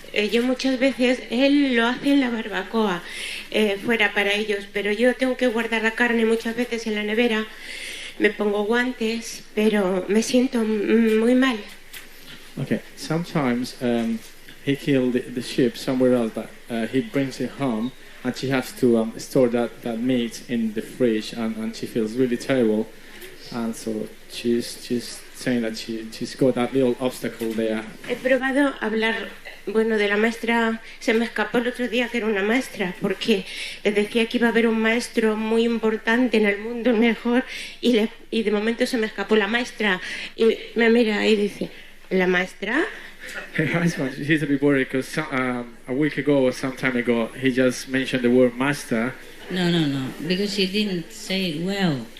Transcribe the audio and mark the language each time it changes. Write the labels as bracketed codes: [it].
[es] Yo muchas veces, él lo hace en la barbacoa, fuera para ellos, pero yo tengo que guardar la carne muchas veces en la nevera, me pongo guantes, pero me siento muy mal. [en] Okay, sometimes he killed the sheep somewhere else, but he brings it home, and she has to store that meat in the fridge, and she feels really terrible, and so she's saying that she's got that little obstacle there. [es] He probado hablar, de la maestra, se me escapó el otro día que era una maestra, porque les decía que iba a haber un maestro muy importante en el mundo, el mejor, y de momento se me escapó la maestra, y me mira y dice, ¿la maestra? [en] Her husband, he's a bit worried because a week ago or some time ago, he just mentioned the word master. No, because she didn't say it well.